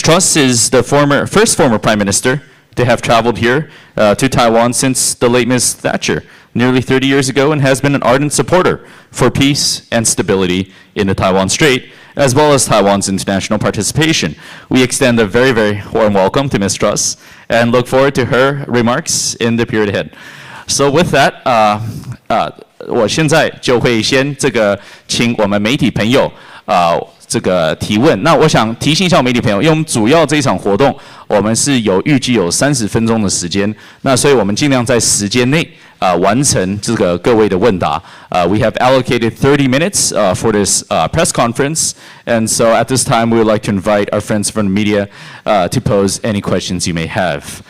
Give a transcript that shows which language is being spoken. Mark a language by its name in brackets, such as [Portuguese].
[English] Truss is the first former Prime Minister to have traveled here to Taiwan since the late Ms. Thatcher, nearly 30 years ago, and has been an ardent supporter for peace and stability in the Taiwan Strait, as well as Taiwan's international participation. We extend a very, very warm welcome to Ms. Truss and look forward to her remarks in the period ahead. So with that, [Chinese] 我现在就会先请我们媒体朋友这个提问。那我想提醒一下我们媒体朋友，因为我们主要这一场活动，我们是预计有30分钟的时间，那所以我们尽量在时间内完成这个各位的问答。 [English] We have allocated 30 minutes for this press conference, and so at this time we would like to invite our friends from the media to pose any questions you may have.